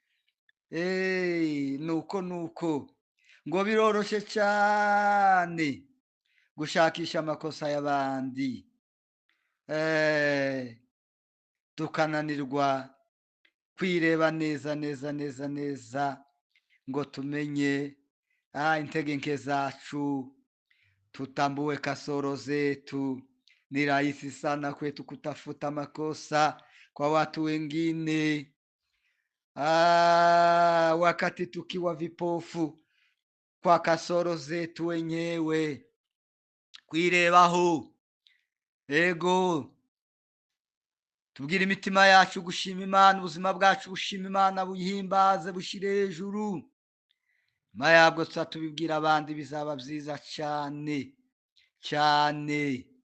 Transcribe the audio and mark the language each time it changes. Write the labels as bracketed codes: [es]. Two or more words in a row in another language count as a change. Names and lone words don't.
[rw] Nuko ngo biroroshe cyane gushakisha amakosa y'abandi, tukananirwa kwireba neza neza neza neza ngo tumenye intege nke zacu. [sw] Tutambue kasoro zetu. Ni rahisi sana kwetu kutafuta makosa kwa watu wengine, wakati tukiwa vipofu kwa kasoro zetu wenyewe. [rw] Kwirebaho, tubwire imitima yacu gushima Imana, ubuzima bwacu bushima Imana, buyihimbaze, bushire hejuru. Nyuma yabwo tubibwira abandi, bizaba byiza cyane cyane.